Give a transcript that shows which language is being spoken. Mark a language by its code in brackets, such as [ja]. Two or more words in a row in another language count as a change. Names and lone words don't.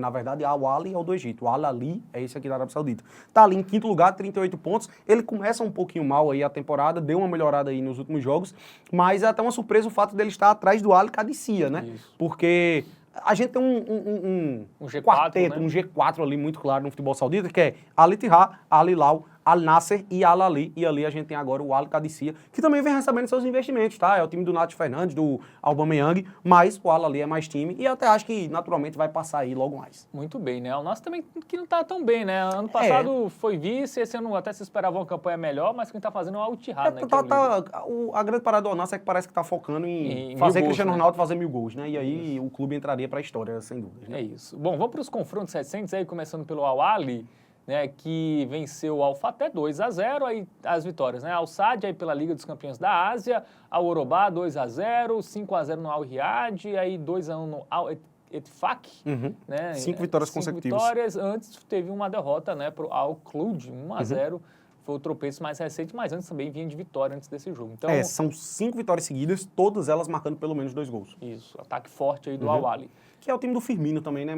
[pt] Na verdade, Al-Ahly é o do Egito. O Al-Ahly é esse aqui da Arábia Saudita. Tá ali em quinto lugar, 38 pontos. Ele começa um pouquinho mal aí a temporada, deu uma melhorada aí nos últimos jogos, mas é até uma surpresa o fato dele estar atrás do Al-Qadisiyah, né? Isso. Porque a gente tem um G4, quarteto, né? um G4 ali muito claro no futebol saudita, que é Al-Ittihad, Al-Hilal, Al-Nasser e Al-Ahly. E ali a gente tem agora o Al-Qadisiyah, que também vem recebendo seus investimentos, tá? É o time do Nath Fernandes, do Aubameyang, mas o Al-Ahly é mais time e até acho que naturalmente vai passar aí logo mais. Muito bem, né? O nosso também que não tá tão bem, né? Ano passado foi vice, esse ano até se esperava uma campanha melhor, mas quem tá fazendo é o Al-Ittihad, né? A grande parada do Al-Nassr é que parece que tá focando em Em fazer 1000 gols, Cristiano né? Ronaldo fazer 1000 gols, né? E aí o clube entraria pra história, sem dúvida. Né? É isso. Bom, vamos para os confrontos recentes aí, começando pelo Al-Ahly, né, que venceu o Al-Fateh 2-0, aí as vitórias, né? Al-Sadd aí pela Liga dos Campeões da Ásia, Al-Orobá 2-0, 5-0 no Al-Riyad, aí 2-1 no Al-Ettifaq, né? 5 vitórias 5 consecutivas. vitórias, antes teve uma derrota, né, pro Al-Khloud, 1-0, foi o tropeço mais recente, mas antes também vinha de vitória antes desse jogo. Então, São 5 vitórias seguidas, todas elas marcando pelo menos 2 gols. isso, ataque forte aí do Al-Ahly. Que é o time do Firmino também, né?